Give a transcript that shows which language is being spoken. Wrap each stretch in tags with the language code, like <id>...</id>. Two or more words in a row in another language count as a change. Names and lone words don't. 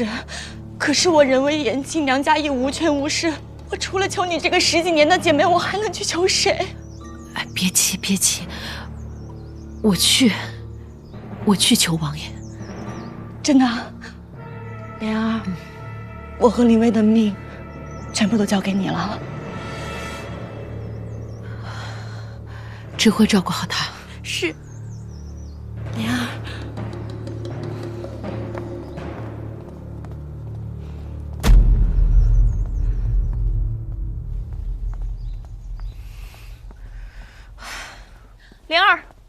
<zh>可是我人微言輕，娘家亦無權無勢，我除了求你這個10幾年的姐妹，我還能去求誰？哎，別氣，別氣，我去求王爺。真的啊，蓮兒，我和林薇的命， 全部都交给你了。只会照顾好他。是。莲儿，莲儿，</zh>